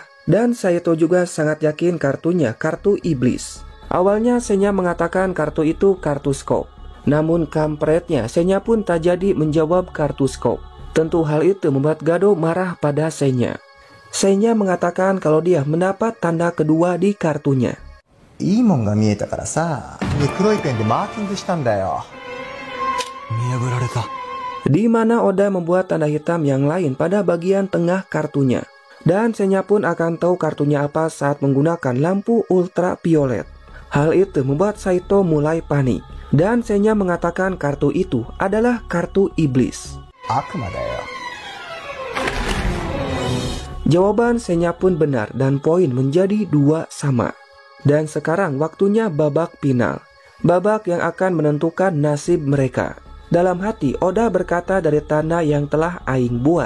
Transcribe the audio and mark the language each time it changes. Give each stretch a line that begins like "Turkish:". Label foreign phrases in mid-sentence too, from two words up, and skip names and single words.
Indonesian: Dan Saito juga sangat yakin kartunya kartu iblis. Awalnya Senya mengatakan kartu itu kartu scope. Namun kampretnya Senya pun tak jadi menjawab kartu scope. Tentu hal itu membuat Gado marah pada Senya. Senya mengatakan kalau dia mendapat tanda kedua di kartunya.
Japanese: いいもんが見えたからさ、黒いペンでマーキングしたんだよ。見破られた。
Indonesian: Di mana Oda membuat tanda hitam yang lain pada bagian tengah kartunya. Dan Senya pun akan tahu kartunya apa saat menggunakan lampu ultraviolet. Hal itu membuat Saito mulai panik. Dan Senya mengatakan kartu itu adalah kartu iblis.
Japanese: 悪魔だよ。
Indonesian: Jawaban Senya pun benar dan poin menjadi 2 sama. Dan sekarang waktunya babak final. Babak yang akan menentukan nasib mereka. Dalam hati Oda berkata dari tanda yang telah Aing buat.